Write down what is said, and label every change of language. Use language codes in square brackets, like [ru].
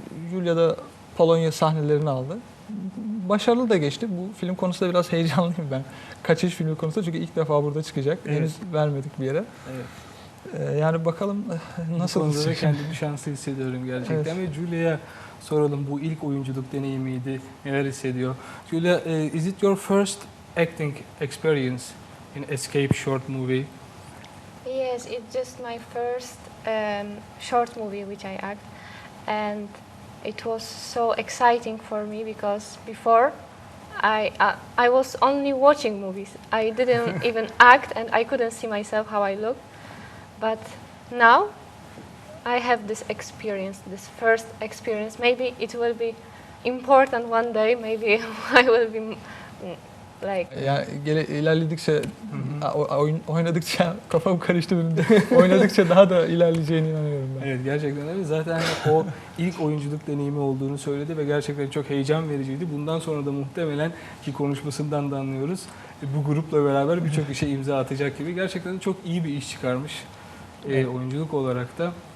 [tr] Julia da Polonya sahnelerini aldı. Başarılı da geçti. Bu film konusunda biraz heyecanlıyım ben. Kaçış filmi konusunda çünkü ilk defa burada çıkacak. Evet. Henüz vermedik bir yere. Evet. Yani bakalım nasıl Bu konuda da olacak. kendimi şanslı hissediyorum gerçekten. Ve Julia'ya soralım, bu ilk oyunculuk deneyimiydi. Neler hissediyor? [en] Julia, is it your first acting experience in Escape short movie? Yes, it's just my first short movie which I act, and it was so exciting for me because before I was only watching movies. I didn't even act, and I couldn't see myself how I looked. But now I have this experience, this first experience. Maybe it will be important one day. Maybe I will be like. [tr] Yani ilerledikçe, oynadıkça kafam karıştı benim de. Oynadıkça daha da ilerleyeceğine inanıyorum ben. Evet, gerçekten öyle. Zaten o ilk oyunculuk deneyimi olduğunu söyledi ve gerçekten çok heyecan vericiydi. Bundan sonra da muhtemelen ki konuşmasından da anlıyoruz. Bu grupla beraber birçok işe imza atacak gibi. Gerçekten çok iyi bir iş çıkarmış oyunculuk olarak da.